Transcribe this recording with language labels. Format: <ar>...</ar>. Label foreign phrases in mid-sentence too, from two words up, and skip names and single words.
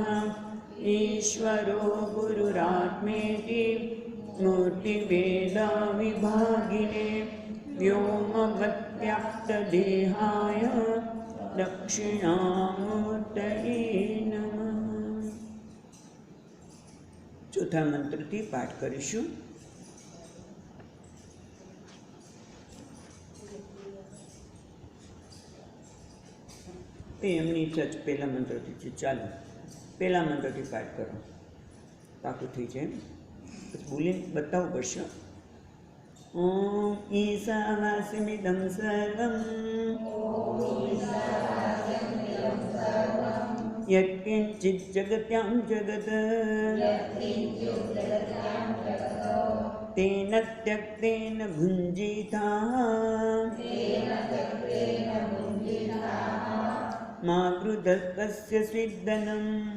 <sa>ईश्वरो गुरुरात्मेति मूर्तिभेदविभागिने व्योमवद्व्याप्तदेहाय दक्षिणामूर्तये नमः।</sa> <gu>ચોથા મંત્રથી પાઠ કરીશું। એમની સચ પહેલા મંત્રથી છે। ચાલો પહેલા મંત્રથી પાઠ કરો, પાકું થઈ જાય। પછી બોલીને બતાવવું પડશે।</gu> <sa>ॐ ईशावास्यमिदं सर्वं यत्किञ्चित् जगत्यां जगत् तेन त्यक्तेन भुञ्जीताः मा गृधस्कस्य स्विद्दनम्</sa>